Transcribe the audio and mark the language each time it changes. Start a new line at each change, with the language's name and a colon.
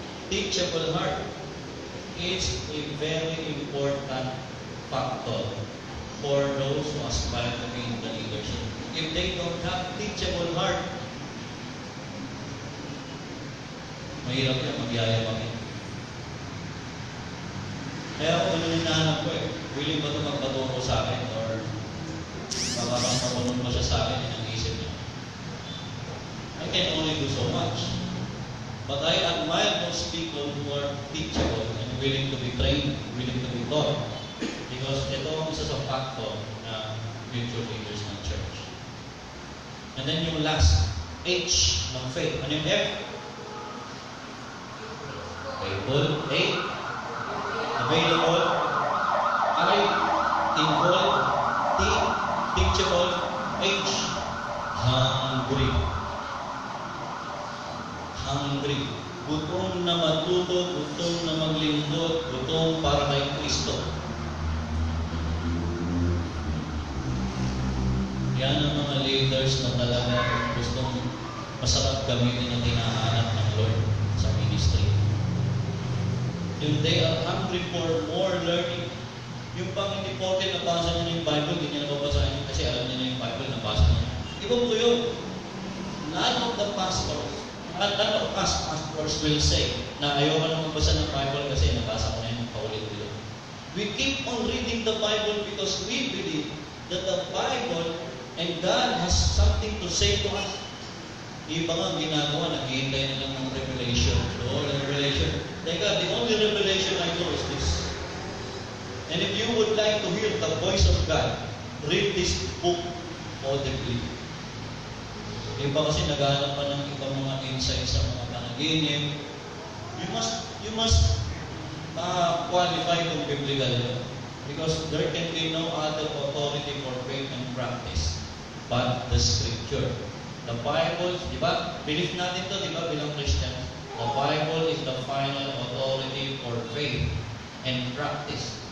English: Teachable heart is a very important factor for those who aspire to be in the leadership. If they don't have teachable heart,
Filipino: mahirap yan, magyayabangin. Kaya ako ganun yung nahanap ko willing ba ito magpaturo sa akin or parang marunong mo siya sa akin ang isip niya.
English: I can only do so much. But I admire those people who are teachable and willing to be trained, willing to be taught.
Filipino: Because ito ang isa sa factor na future leaders ng church.
English: And then
Filipino: yung last, H ng faith. Ano yung F?
English: Faithful. A. Available. I. Involved. T. Teachable. H. Hungry.
Filipino: Hungry. Gutom na matuto, gutom na maglingkod, gutom para kay Kristo. Yan ang mga leaders na talaga gustong masarap gamitin ang hinahanap ng Lord sa ministry.
English: Yung they are hungry for more learning.
Filipino: Yung pang hindi porke nabasa niya yung Bible, hindi niya nababasahin kasi alam niya na yung Bible, nabasa niya. Iba po yun.
English: None of the pastors, none of us pastors will say
Filipino: na ayoko na magbasa ng Bible kasi nabasa ko na yung paulit-ulit.
English: We keep on reading the Bible because we believe that the Bible and God has something to say to us.
Filipino: Iba nga ginagawa, naghihintay na lang ng revelation. Lord, revelation.
English: Teka, the only revelation I know is this. And if you would like to hear the voice of God, read this book audibly.
Filipino: Iba kasi naghahanap pa ng ibang mga insights sa mga panaginip.
English: You must qualify
Filipino: kung biblical yun.
English: Because there can be no other authority for faith and practice but the Scripture.
Filipino: The Bible, di ba? Believe natin to, di ba, bilang Christian?
English: The Bible is the final authority for faith and practice.